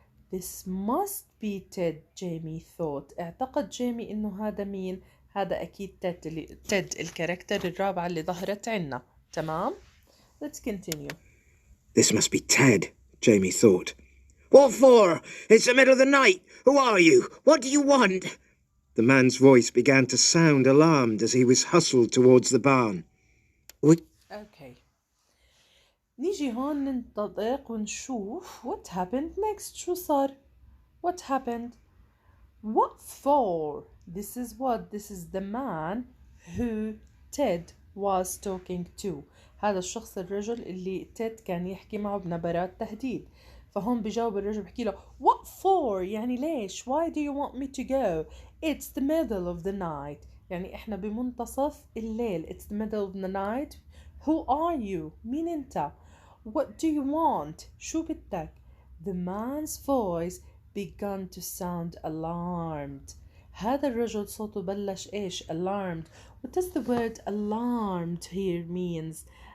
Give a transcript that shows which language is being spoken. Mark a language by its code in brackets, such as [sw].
[en] This must be Ted, Jamie thought. [ar] اعتقد جيمي إنه هذا مين؟ هذا أكيد تيد الكاركتر الرابعة اللي ظهرت عنا. تمام؟ [en] Let's continue. This must be Ted, Jamie thought. What for? It's the middle of the night. Who are you? What do you want? The man's voice began to sound alarmed as he was hustled towards the barn. Okay. [ar] نيجي هون ننطلق ونشوف [en] what happened next. [ar] شو صار؟ [en] What happened? What for? This is the man who Ted was talking to. [ar] هذا الشخص الرجل اللي تيد كان يحكي معه بنبرات تهديد. فهون بجاوب الرجل بحكي له [en] what for [ar] يعني ليش. [en] why do you want me to go? it's the middle of the night [ar] يعني احنا بمنتصف الليل. [en] it's the middle of the night. who are you [ar] مين انت. [en] what do you want [ar] شو بدك. [en] the man's voice began to sound alarmed. [ar] هذا الرجل صوته بلش ايش alarmed. [en] what does the word alarmed here means.